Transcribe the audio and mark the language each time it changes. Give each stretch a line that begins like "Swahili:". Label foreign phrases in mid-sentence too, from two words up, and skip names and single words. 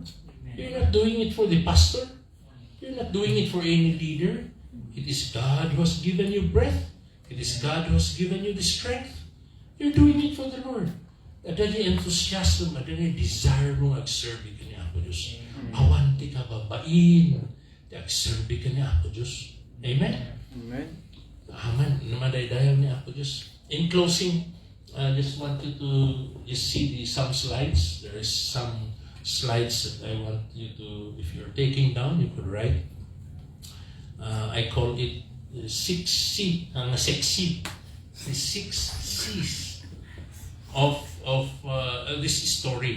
English: You're not doing it for the pastor. You're not doing it for any leader. It is God who has given you breath. It is God who has given you the strength. You're doing it for the Lord.
Iloko: Adali enthusiasm, adali desire mong agserbi ka ni Apo Diyos. Awanti ka babain, agserbi ka ni Apo Diyos. Amen? Amen. Amen. Namadaydayan ni Apo Diyos.
English: In closing, I just want you to see some slides. There is some slides that I want you to, if you're taking down, you could write. I call it 6C, ang 6C. The 6 C's of this story.